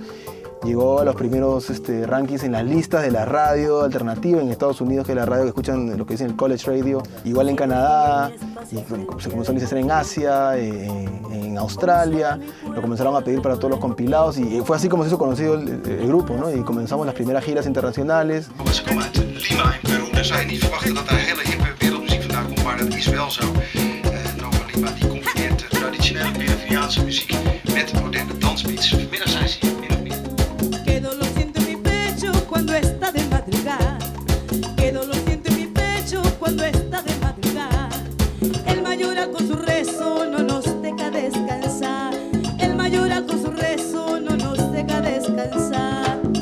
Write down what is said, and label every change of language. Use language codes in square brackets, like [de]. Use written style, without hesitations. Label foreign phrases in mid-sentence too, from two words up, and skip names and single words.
[es] Llegó a los primeros rankings en las listas de la radio alternativa en Estados Unidos, que es la radio que escuchan lo que dicen el [en] college radio, [es] igual en Canadá, y se comenzó a licenciar en Asia, en Australia, lo comenzaron a pedir para todos los compilados y fue así como se hizo conocido el grupo, ¿no? Y comenzamos las primeras giras internacionales. [nl] Ze komen uit Lima in Peru, dus zou je niet verwachten dat daar hele hippe wereldmuziek vandaan komt, maar dat is wel zo. Nova Lima die combineert traditionele Peruviaanse muziek met moderne dansbeats. Vanmiddag zijn ze hier min of meer. [es] Qué dolor siento en mi pecho cuando está de madrugada. Qué dolor siento en mi pecho cuando está de madrugada. El mayoral con su rezo no nos deja descansar. El mayoral con su rezo no nos deja descansar.